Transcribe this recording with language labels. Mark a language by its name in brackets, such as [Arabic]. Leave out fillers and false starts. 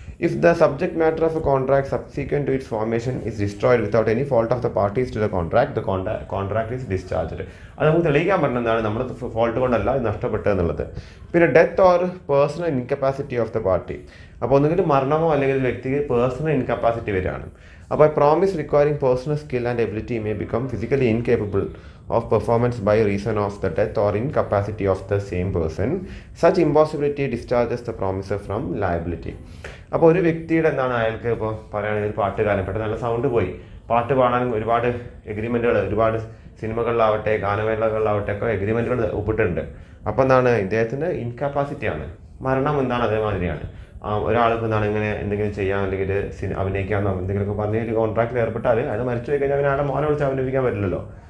[English] If the subject matter of a contract subsequent to its formation is destroyed without any fault of the parties to the contract is discharged. [Malayalam] അത് നമുക്ക് തെളിയിക്കാൻ പറ്റുന്നതാണ് നമ്മുടെ fault കൊണ്ടല്ല ഇത് നഷ്ടപ്പെട്ടത് എന്നുള്ളത്. പിന്നെ [English] Death or personal incapacity of the party. [Malayalam] അപ്പോൾ ഒന്നുകിൽ മരണമോ അല്ലെങ്കിൽ വ്യക്തിക്ക് പേഴ്സണൽ ഇൻകപ്പാസിറ്റി വരികയാണ്. [English] അപ്പോൾ promise requiring personal skill and ability may become physically incapable of performance by reason of the death or incapacity of the same person. Such impossibility discharges the promiser from liability. [Malayalam] അപ്പോൾ ഒരു വ്യക്തിയുടെ അയാൾക്ക് ഇപ്പോൾ പറയുകയാണെങ്കിൽ ഒരു പാട്ടുകാരൻ പെട്ടെന്ന് നല്ല സൗണ്ട് പോയി, പാട്ട് പാടാനും ഒരുപാട് എഗ്രിമെൻറ്റുകൾ, ഒരുപാട് സിനിമകളിലാവട്ടെ ഗാനമേളകളിലാവട്ടെ ഒക്കെ എഗ്രിമെൻറ്റുകൾ ഒപ്പിട്ടുണ്ട്. അപ്പോൾ ഇദ്ദേഹത്തിൻ്റെ ഇൻകപ്പാസിറ്റിയാണ്. മരണം അതേമാതിരിയാണ്. ഒരാൾക്ക് ഇങ്ങനെ എന്തെങ്കിലും ചെയ്യാൻ അല്ലെങ്കിൽ അഭിനയിക്കാമെന്നോ എന്തെങ്കിലുമൊക്കെ പറഞ്ഞ് ഒരു കോൺട്രാക്റ്റിൽ ഏർപ്പെട്ടാൽ അയാൾ മരിച്ചു പോയി കഴിഞ്ഞാൽ അവനെ ആളെ മോനെ വിളിച്ച് അഭിനയിക്കാൻ പറ്റില്ലല്ലോ.